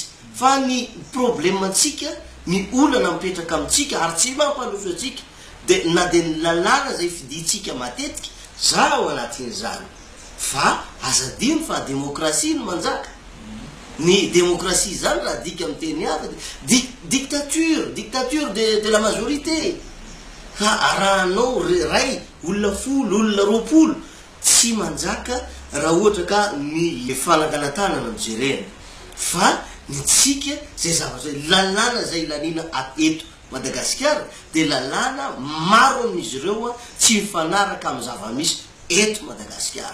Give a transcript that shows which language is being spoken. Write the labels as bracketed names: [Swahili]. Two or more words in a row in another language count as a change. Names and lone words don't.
[Malagasy] Fa ny problemantsika, ny olana mipetraka amitsika ary tsy mampandroso atsika na de ny lalàna zay fiditsika matetika za ao anatin'izany. Fa azadino fa démocratie no manjaka. Ny démocratie zany raha dika amin'ny teny hafa [French] dictature de la majorité. [Malagasy] Raha anao ray olona folo, olona roapolo tsy manjaka raha ohatra ka ny fananganantanana mijerena. Fa ny tsika zay zavatra lalàna zay lanina eto Madagasikara de lalàna maro amin'izy ireo tsy mifanaraka amin'ny zava-misy eto Madagasikara.